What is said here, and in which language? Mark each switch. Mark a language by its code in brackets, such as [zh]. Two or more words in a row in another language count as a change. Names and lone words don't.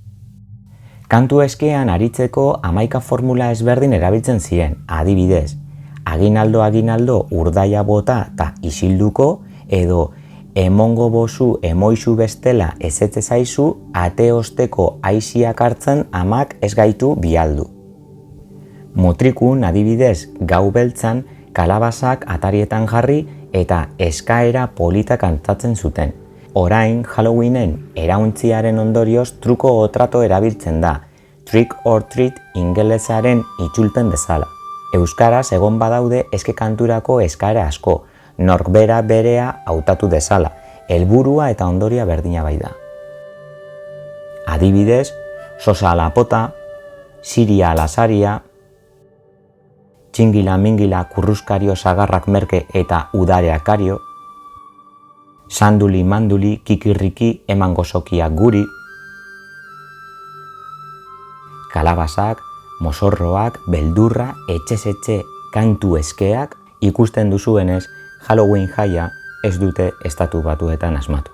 [eu] Kantu eskean aritzeko 11 formula ezberdin erabiltzen ziren, adibidez, aginaldo urdaia bota eta isilduko edo emongo bozu emoizu bestela ezetze zaizu ate osteko aiziak hartzen amak ez gaitu bialdu. Mutrikun adibidez Gau Beltzan kalabasak atarietan jarri eta eskaera polita kantatzen zuten. Orain Halloweenen erauntziaren ondorioz [es] truko o trato [eu] erabiltzen da, [en] trick or treat [eu] ingelesaren itzulpen bezala. Euskaraz egon badaude eske kanturako eskaera asko, nork berea hautatu dezala, helburua eta ondoria berdina bai da. Adibidez, sosa alapota, siria alasaria, txingila mingila kurruskario sagarrak merke eta udarea kario, sanduli manduli kikirriki eman gozokia guri, kalabasak, mozorroak, beldurra, etxez-etxe kantu eskeak, ikusten duzuenez, Halloween jaia ez dute Estatu Batuetan asmatu.